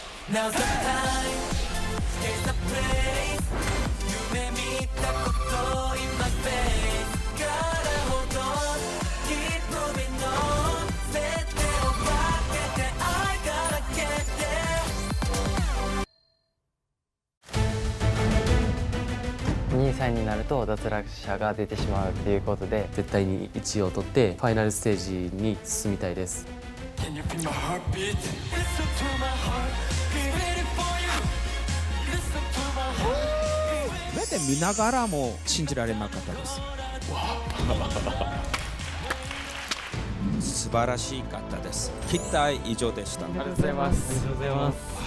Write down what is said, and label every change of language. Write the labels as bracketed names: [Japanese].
[English] Now's the time, here's the place [Japanese] 夢見たこと [English] in my face からhold on, keep moving on [Japanese] 全てをかけて [English] I gotta get there [Japanese] 2歳になると脱落者が出てしまうっていうことで絶対に1位を取ってファイナルステージに進みたいです。 [English] Can you feel my heartbeat? Listen to my heart, be ready for you. Listen to my heart. [Japanese] 目で見ながらも信じられなかったです。素晴らしかったです。期待以上でした。ありがとうございます。ありがとうございます。